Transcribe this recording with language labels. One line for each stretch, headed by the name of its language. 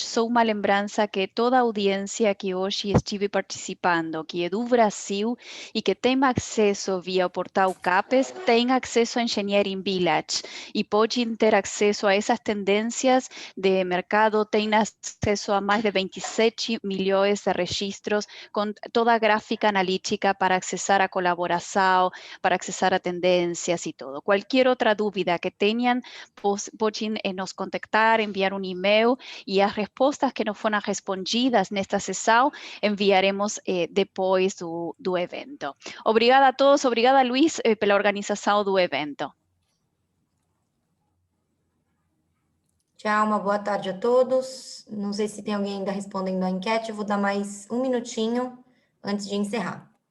Portuguese: Só uma lembrança que toda a audiência que hoje estive participando, que é do Brasil e que tem acesso via o portal CAPES, tem acesso a Engineering Village e pode ter acesso a essas tendências de mercado, tem acesso a mais de 27 milhões de registros com toda a gráfica analítica para acessar a colaboração, para acessar a tendência
Spanish: y todo. Cualquier otra duda que tengan, pueden nos contactar, enviar un email y las respuestas que no fueron respondidas en esta sesión enviaremos después
Portuguese: do evento. Obrigada a todos, obrigada Luiz pela organização do evento. Tchau, uma boa tarde a todos. Não sei se tem alguém ainda respondendo a enquete, eu vou dar mais um minutinho antes de encerrar.